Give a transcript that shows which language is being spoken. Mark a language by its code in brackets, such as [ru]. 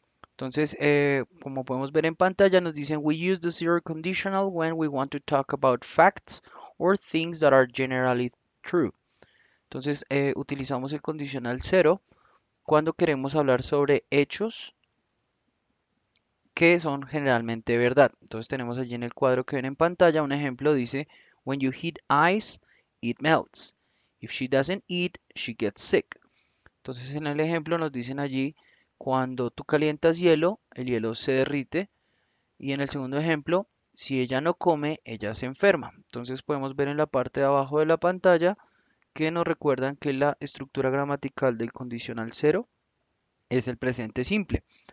[es] Entonces, como podemos ver en pantalla, nos dicen [en] we use the zero conditional when we want to talk about facts or things that are generally true. [es] Entonces, utilizamos el condicional cero cuando queremos hablar sobre hechos que son generalmente verdad. Entonces, tenemos allí en el cuadro que ven en pantalla un ejemplo, dice, [en] when you heat ice, it melts. If she doesn't eat, she gets sick. [es] Entonces, en el ejemplo nos dicen allí, cuando tú calientas hielo, el hielo se derrite. Y en el segundo ejemplo, si ella no come, ella se enferma. Entonces, podemos ver en la parte de abajo de la pantalla que nos recuerdan que la estructura gramatical del condicional cero es el presente simple.